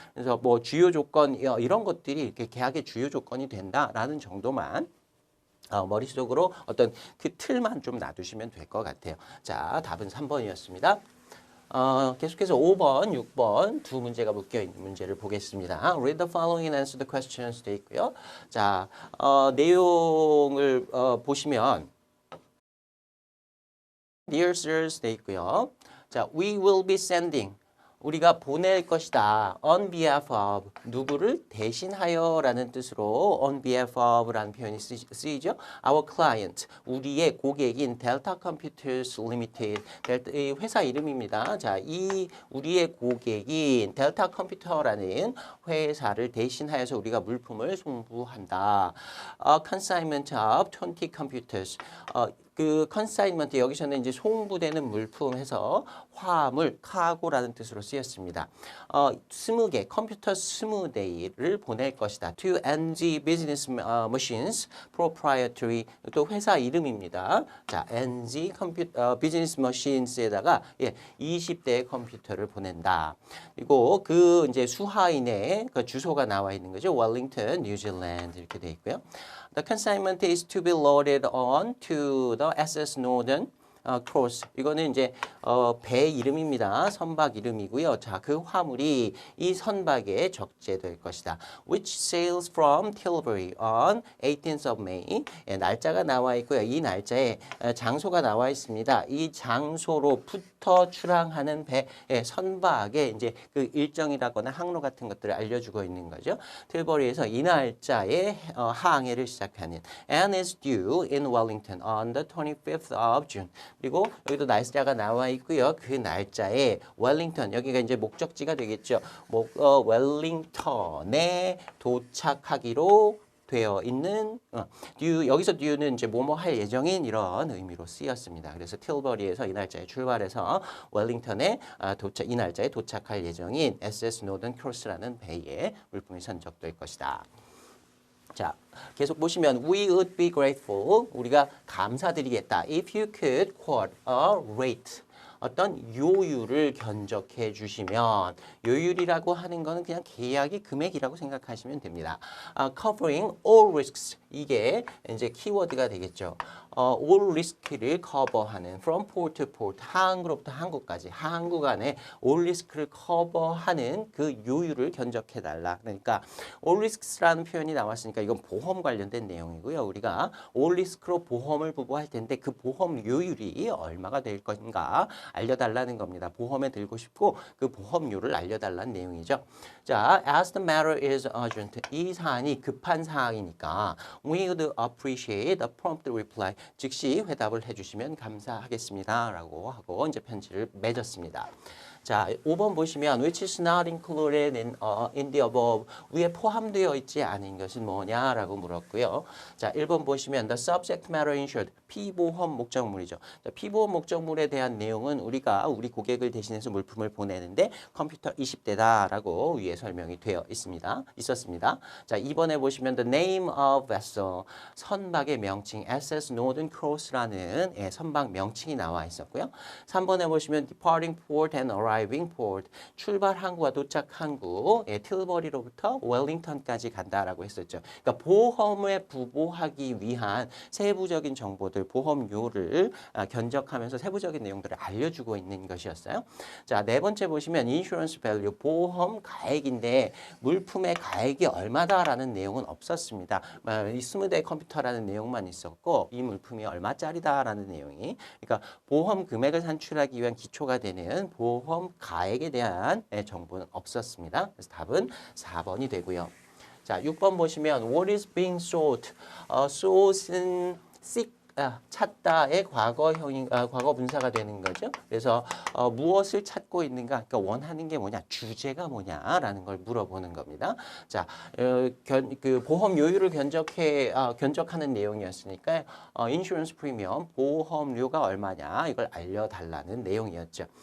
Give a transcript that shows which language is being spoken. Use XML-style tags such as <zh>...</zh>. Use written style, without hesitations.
<ko>그래서 뭐 주요 조건 이런 것들이 이렇게 계약의 주요 조건이 된다라는 정도만 머릿속으로 어떤 그 틀만 좀 놔두시면 될 것 같아요. 자, 답은 3번이었습니다. 계속해서 5번, 6번 두 문제가 묶여있는 문제를 보겠습니다.</ko> <en>Read the following and answer the questions</en> <ko>돼 있고요. 자, 내용을 보시면 Dear sirs 돼 있고요. 자,</ko> <en>we will be sending</en> <ko>우리가 보낼 것이다.</ko> <en>On behalf of</en> <ko>누구를 대신하여 라는 뜻으로 on behalf of 라는 표현이 쓰이죠. Our client 우리의 고객인 Delta Computers Limited 이 회사 이름입니다. 자, 이 우리의 고객인 Delta Computer라는 회사를 대신하여서 우리가 물품을 송부한다.</ko> <en>Consignment of 20 computers</en> <ko>그 consignment 여기서는 이제 송부되는 물품 해서 화물, 카고라는 뜻으로 쓰였습니다. 20개, 컴퓨터 20대를 보낼 것이다. To NG Business Machines Proprietary 또 회사 이름입니다. 자, NG Business Machines에다가 20대의 컴퓨터를 보낸다. 그리고 그 이제 수하인의 그 주소가 나와 있는 거죠.</ko> <en>Wellington,</en> <ko>뉴질랜드 이렇게 돼 있고요.</ko> <en>The consignment is to be loaded on to the SS Northern cross.</en> <ko>이거는 이제 배 이름입니다. 선박 이름이고요. 자, 그 화물이 이 선박에 적재될 것이다.</ko> <en>Which sails from Tilbury on 18th of May.</en> <ko>예, 날짜가 나와 있고요. 이 날짜에 장소가 나와 있습니다. 이 장소로부터 출항하는 배, 예, 선박의 이제 그 일정이라거나 항로 같은 것들을 알려주고 있는 거죠. 틸버리에서 이 날짜에 항해를 시작하는</ko> <en>and is due in Wellington on the 25th of June.</en> <ko>그리고 여기도 날짜가 나와 있고요. 그 날짜에 웰링턴, 여기가 이제 목적지가 되겠죠. 웰링턴에 도착하기로 되어 있는 여기서 due는 이제 뭐뭐 할 예정인 이런 의미로 쓰였습니다. 그래서 틸버리에서 이 날짜에 출발해서 웰링턴에 이 날짜에 도착할 예정인 SS 노던 크로스라는 배에 물품이 선적될 것이다. 자, 계속 보시면</ko> <en>we would be grateful.</en> <ko>우리가 감사드리겠다.</ko> <en>If you could quote a rate.</en> <ko>어떤 요율을 견적해 주시면 요율이라고 하는 거는 그냥 계약의 금액이라고 생각하시면 됩니다.</ko> <en>Covering all risks.</en> <ko>이게 이제 키워드가 되겠죠. all risk를 커버하는</ko> <en>from port to port,</en> <ko>항구로부터 항구까지 항구 간의 all risk를 커버하는 그 요율을 견적해 달라. 그러니까 all risks라는 표현이 나왔으니까 이건 보험 관련된 내용이고요. 우리가 all risk로 보험을 부부할 텐데 그 보험 요율이 얼마가 될 건가 알려달라는 겁니다. 보험에 들고 싶고 그 보험료를 알려달라는 내용이죠.</ko> <en>자, as the matter is urgent.</en> <ko>이 사안이 급한 사항이니까</ko> <en>we would appreciate a prompt reply.</en> <ko>즉시 회답을 해주시면 감사하겠습니다. 라고 하고 이제 편지를 맺었습니다. 자, 5번 보시면</ko> <en>which is not included in the above.</en> <ko>위에 포함되어 있지 않은 것은 뭐냐라고 물었고요. 자, 1번 보시면</ko> <en>the subject matter insured.</en> <ko>피보험 목적물이죠. 자, 피보험 목적물에 대한 내용은 우리가 우리 고객을 대신해서 물품을 보내는데 컴퓨터 20대다라고 위에 설명이 되어 있었습니다. 자, 2번에 보시면</ko> <en>the name of vessel.</en> <ko>선박의 명칭 SS Northern Cross라는 선박 명칭이 나와 있었고요. 3번에 보시면</ko> <en>departing port and arriving port.</en> <ko>출발 항구와 도착 항구, 틸버리로부터 웰링턴까지 간다라고 했었죠. 그러니까 보험에 부보하기 위한 세부적인 정보들, 보험료를 견적하면서 세부적인 내용들을 알려주고 있는 것이었어요. 자, 네 번째 보시면 insurance value, 보험 가액인데 물품의 가액이 얼마다라는 내용은 없었습니다. 이 20대 컴퓨터라는 내용만 있었고 이 물품이 얼마짜리다라는 내용이, 그러니까 보험 금액을 산출하기 위한 기초가 되는 보험 가액에 대한 정보는 없었습니다. 그래서 답은 4번이 되고요. 자, 6번 보시면</ko> <en>what is being sought?</en> <ko>sought은 seek, 찾다의 과거형인 과거 분사가 되는 거죠. 그래서 무엇을 찾고 있는가? 그러니까 원하는 게 뭐냐? 주제가 뭐냐라는 걸 물어보는 겁니다. 자, 그 보험 요율을 견적하는 내용이었으니까 인슈런스 프리미엄 보험료가 얼마냐 이걸 알려달라는 내용이었죠.</ko>